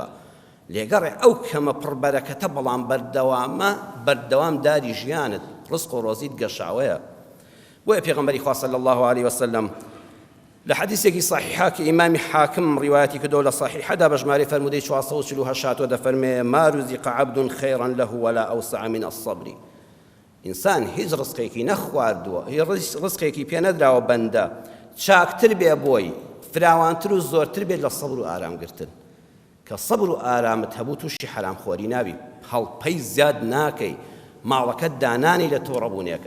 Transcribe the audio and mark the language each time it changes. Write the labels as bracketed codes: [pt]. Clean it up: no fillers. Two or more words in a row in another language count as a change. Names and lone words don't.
[ckb] لێگەڕێ ئەو کەمە پڕبەرەکەتە، بەڵام بەردەوام داری ژیانت، ڕزق و ڕۆزیت گەشاوەیە. بۆیە پێغەمبەری خوا [ar] صلی الله عليه وسلم [ckb] لە حەدیثێکی صحیحا کە ئیمامی حاکم ڕیوایەتی کردەوە لە صحیحەدا بە ژمارەی فەرموودەی 448 دەفەرمێ: [ar] ما رزق عبد خيرا له ولا أوسع من الصبر. [ckb] ئینسان هیچ ڕزقێکی نەخواردووە، ڕزقێکی پێ نەدراوە بەندە چاکتر بێ بۆی، فراوانتر و زۆرتر بێت لە سەبر و ئارامگرتن. کە سەبر و ئارامت هەبوو تووشی حرامخۆری نابی، هەڵپەی زیاد ناکەی، ماڵەکەت دانانی لە تۆڕەبوونێکە.